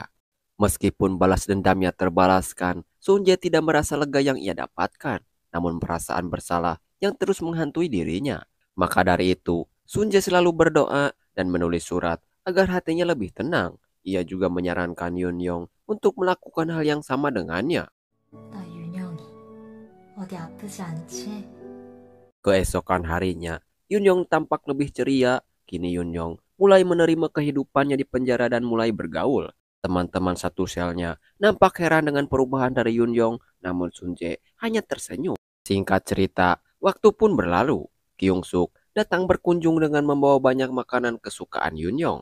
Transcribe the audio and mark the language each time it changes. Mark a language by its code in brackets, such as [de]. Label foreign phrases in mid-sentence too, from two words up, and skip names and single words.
[id] Meskipun balas dendamnya terbalaskan, Sunjae tidak merasa lega yang ia dapatkan, namun perasaan bersalah yang terus menghantui dirinya. Maka dari itu, Sunjae selalu berdoa dan menulis surat agar hatinya lebih tenang. Ia juga menyarankan Yunyong untuk melakukan hal yang sama dengannya. [ko] 나 윤영이 어디 아프지 않지? [id] Keesokan harinya, Yunyong tampak lebih ceria. Kini Yunyong mulai menerima kehidupannya di penjara dan mulai bergaul. Teman-teman satu selnya nampak heran dengan perubahan dari Yunyong, namun Sunjae hanya tersenyum. Singkat cerita, waktu pun berlalu. Kyung Suk datang berkunjung dengan membawa banyak makanan kesukaan Yunyong.